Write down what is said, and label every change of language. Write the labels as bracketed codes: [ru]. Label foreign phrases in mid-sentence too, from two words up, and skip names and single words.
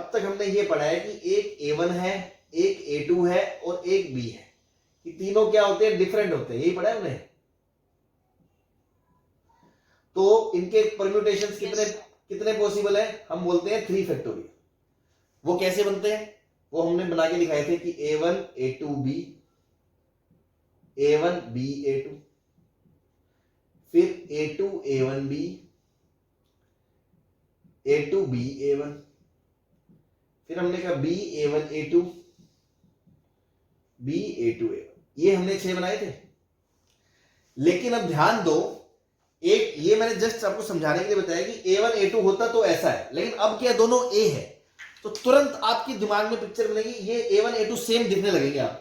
[hi] अब तक हमने ये पढ़ा है कि एक A1 है, एक A2 है और एक B है, कि तीनों क्या होते हैं? डिफरेंट होते हैं, यही पढ़ा है हमने। तो इनके परम्यूटेशंस कितने पॉसिबल है? हम बोलते हैं 3 फैक्टोरियल। वो कैसे बनते हैं? वो हमने बना के दिखाए थे कि A1 A2B, A1 B A2, फिर A2 A1B, A2 B A1, फिर हमने कहा B A1 A2, B A2 A1। ये हमने 6 बनाए थे। लेकिन अब ध्यान दो, एक ये मैंने जस्ट आपको समझाने के लिए बताया कि A1 A2 होता तो ऐसा है, लेकिन अब क्या दोनों A है, तो तुरंत आपके दिमाग में पिक्चर बनेगी, ये A1 A2 सेम दिखने लगेंगे आपको।